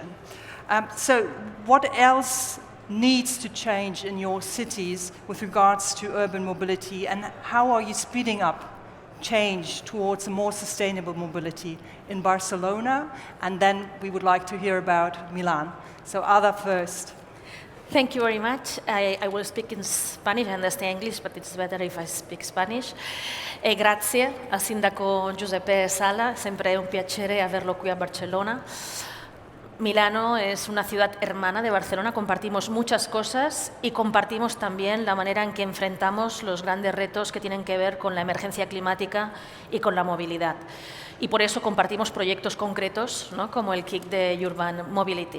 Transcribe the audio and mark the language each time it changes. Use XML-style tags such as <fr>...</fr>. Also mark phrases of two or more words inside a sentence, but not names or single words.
<en>So what else needs to change in your cities with regards to urban mobility, and how are you speeding up change towards a more sustainable mobility in Barcelona? And then we would like to hear about Milan. So Ada first. Thank you very much. I will speak in Spanish. I understand English, but it's better if I speak Spanish.</en> <it>Grazie al sindaco Giuseppe Sala, sempre un piacere averlo qui a Barcellona.</it> <es>Milano es una ciudad hermana de Barcelona, compartimos muchas cosas y compartimos también la manera en que enfrentamos los grandes retos que tienen que ver con la emergencia climática y con la movilidad. Y por eso compartimos proyectos concretos, ¿no?, como el KIC de Urban Mobility.</es>